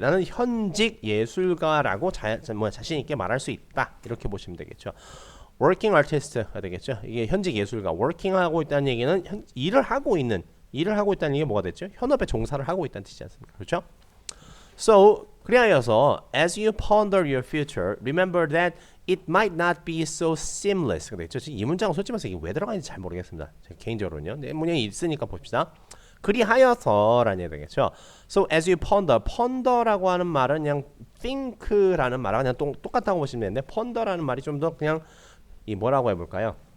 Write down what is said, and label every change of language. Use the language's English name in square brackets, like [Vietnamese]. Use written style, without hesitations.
[Korean] 나는 현직 예술가라고 자신 있게 말할 수 있다. 이렇게 보시면 되겠죠. working artist가 되겠죠. 이게 현직 예술가. working하고 있다는 얘기는 일을 하고 있다는 게 뭐가 됐죠? 현업에 종사를 하고 있다는 뜻이지 않습니까? 그렇죠? [English] So [Korean] 그리하여서 [English] as you ponder your future, remember that it might not be so seamless. [Korean] 근데 이 문장은 솔직히 말해서 이게 왜 들어가는지 잘 모르겠습니다. 제 개인적으로는요. 네, 문장이 있으니까 봅시다. 그리하여서라는 얘기 되겠죠. [English] So as you ponder [Korean] 라고 하는 말은 그냥 think라는 말하고 그냥 똑같다고 보시면 되는데 ponder라는 말이 좀 더 그냥 이 뭐라고 해볼까요?